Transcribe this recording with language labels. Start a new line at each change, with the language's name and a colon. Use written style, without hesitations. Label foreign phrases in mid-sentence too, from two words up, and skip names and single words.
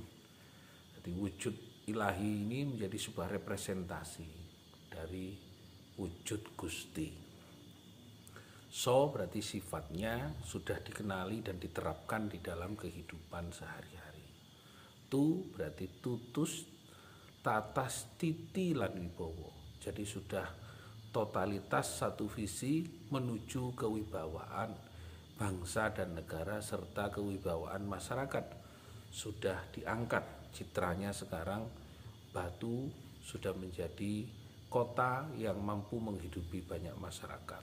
Indonesian: Jadi wujud ilahi ini menjadi sebuah representasi dari wujud Gusti. So berarti sifatnya sudah dikenali dan diterapkan di dalam kehidupan sehari-hari. Tu berarti tutus,
Javanese: tatas, titi, lan wibowo.
Indonesian: Jadi sudah totalitas satu visi menuju kewibawaan bangsa dan negara serta kewibawaan masyarakat. Sudah diangkat citranya sekarang. Batu sudah menjadi kota yang mampu menghidupi banyak masyarakat.